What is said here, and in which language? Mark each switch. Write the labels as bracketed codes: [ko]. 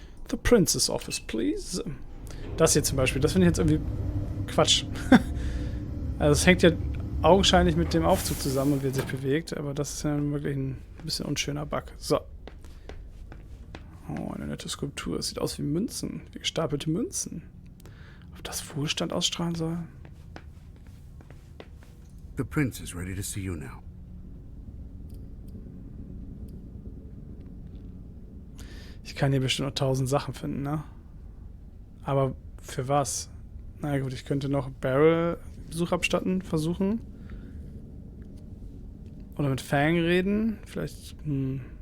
[en] The Prince's Office, please. [de] Das hier zum Beispiel, das finde ich jetzt irgendwie Quatsch. Also es hängt ja augenscheinlich mit dem Aufzug zusammen und wie er sich bewegt, aber das ist ja wirklich ein bisschen unschöner Bug. So. Oh, eine nette Skulptur. Es sieht aus wie Münzen, wie gestapelte Münzen. Ob das Wohlstand ausstrahlen soll? [en] The prince is ready to see you now. [de] Ich kann hier bestimmt noch 1000 Sachen finden, ne? Aber für was? Na gut, ich könnte noch Barrel Besuch abstatten, versuchen. Oder mit Fang reden. Vielleicht, nee.